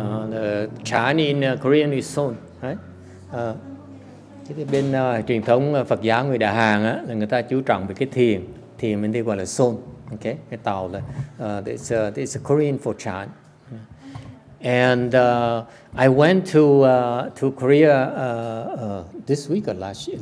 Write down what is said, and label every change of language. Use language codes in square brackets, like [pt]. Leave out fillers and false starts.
[en] The Chan in Korean is Son, right? [vi] Bên truyền thống Phật giáo người Đà Hàn á, là người ta chú trọng về cái thiền bên đây gọi là Son. [en] Okay, [vi] cái tàu là [en] it's a Korean for Chan. And I went to Korea this week or last year?